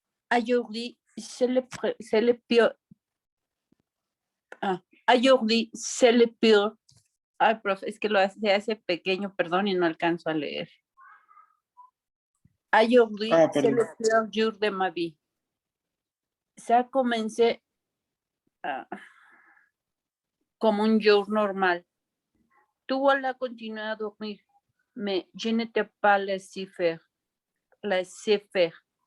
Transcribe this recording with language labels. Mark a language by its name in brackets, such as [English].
[French] Aujourd'hui, c'est le pire. Aujourd'hui, c'est le pire. [Spanish] Ay, profe, es que se hace pequeño, perdón, y no alcanzo a leer. [French] Aujourd'hui, c'est le pire jour de ma vie. Ça a commencé [Spanish] como [French] un jour normal. Tu voulais continuer à dormir, mais je ne t'ai pas laissé faire.